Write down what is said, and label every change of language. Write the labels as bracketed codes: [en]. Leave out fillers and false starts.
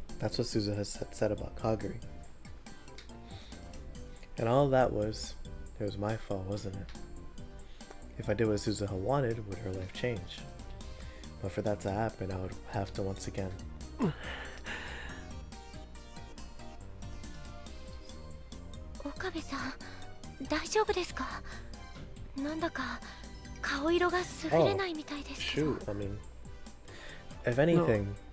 [en] That's what Suzu has said about Kagari. And all that was, it was my fault, wasn't it? If I did what Suzu had wanted, would her life change? But for that to happen, I would have to once again. [ja] 岡部さん、大丈夫ですか？なんだか顔色が優れないみたいですけど。 [en] Shoot, I mean, if anything,